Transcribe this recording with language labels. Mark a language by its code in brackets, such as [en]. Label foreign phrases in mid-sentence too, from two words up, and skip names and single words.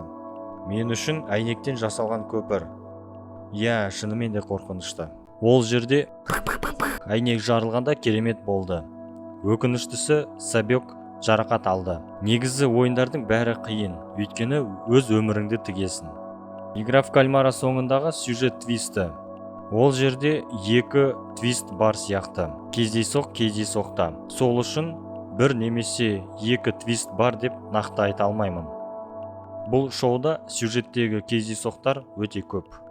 [kk] Мен үшін әйнектен жасалған көпір. Шынымен де қорқынышты. Ол жерде әйнек жарылғанда керемет болды. Өкініштісі, Сабек жарақат алды. Негізі ойындардың бәрі қиын, өйткені өз өміріңді тігесің. Игра в кальмара соңындағы сюжет твисті. Ол жерде екі твист бар сияқты. Кездейсоқта. Сол үшін бір немесе екі твист бар деп нақты айта алмаймын. Бұл шоуда сюжеттегі кездейсоқтар өте көп.